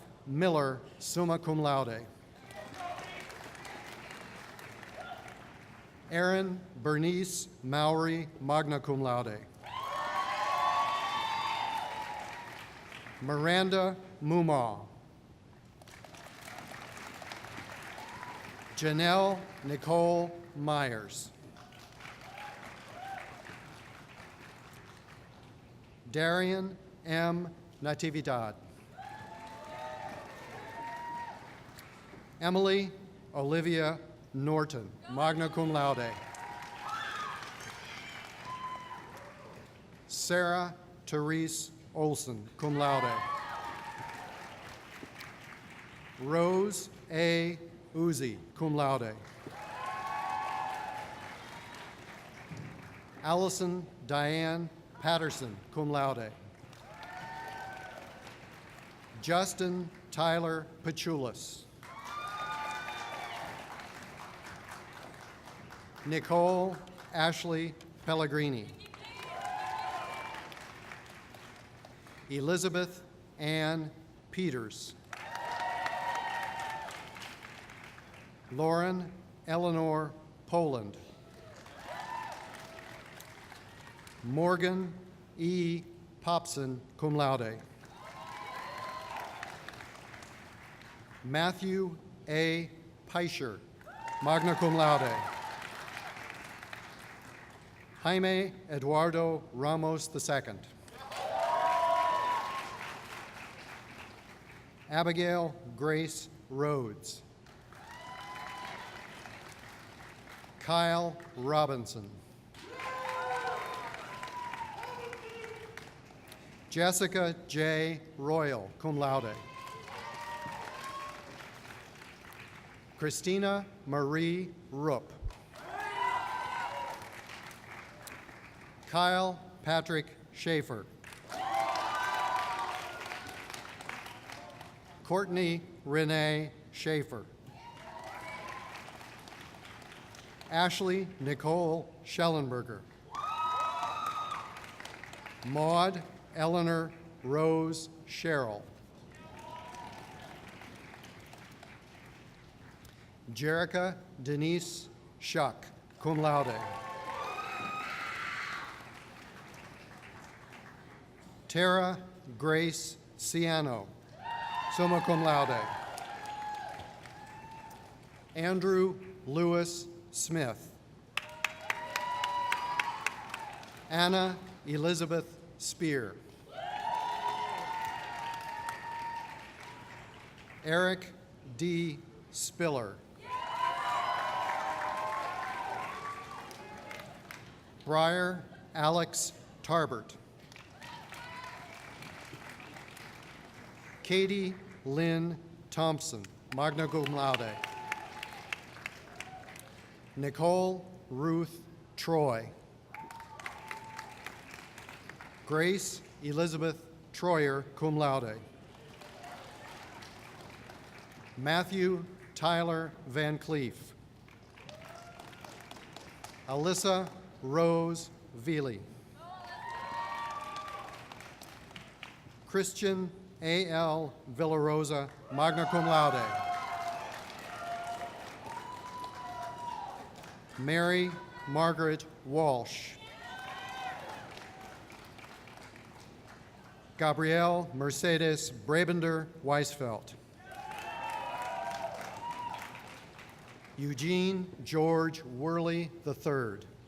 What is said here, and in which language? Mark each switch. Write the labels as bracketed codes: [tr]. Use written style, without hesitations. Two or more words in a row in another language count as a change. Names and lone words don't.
[en] Miller, [la] summa cum laude. [en] Erin Bernice Mowry, [la] magna cum laude. [en] Miranda Mumaw. Janelle Nicole Myers. Darian M. Natividad. Emily Olivia Norton, [la] magna cum laude. [en] Sarah Therese Olson, [la] cum laude. [en] Rose A. [la] Uzi, cum laude. [en] Allison Diane Patterson, [la] cum laude. [en] Justin Tyler Pachulis. Nicole Ashley Pellegrini. Elizabeth Ann Peters. Lauren Eleanor Poland. Morgan E. Popson, [la] cum laude. [en] Matthew A. [la] Peischer, magna cum laude. [en] Jaime Eduardo Ramos II. Abigail Grace Rhodes. Kyle Robinson. Jessica J. Royal, [la] cum laude. [en] Christina Marie Rupp. Kyle Patrick Schaefer. Courtney Renee Schaefer. Ashley Nicole Schellenberger. Maud Eleanor Rose Sherrill. Jerica Denise Shuck, [la] cum laude. [en] Tara Grace Ciano, [la] summa cum laude. [en] Andrew Lewis Smith. Anna Elizabeth Spear. Eric D. Spiller. Briar Alex Tarbert. Katie Lynn Thompson, [la] magna cum laude. [en] Nicole Ruth Troy. Grace Elizabeth Troyer, [la] cum laude. [en] Matthew Tyler Van Cleef. Alyssa Rose Veely. Christian A.L. [la] Villarosa, magna cum laude. [en] Mary Margaret Walsh. Gabrielle Mercedes Brabender Weisfeld. Eugene George Worley III.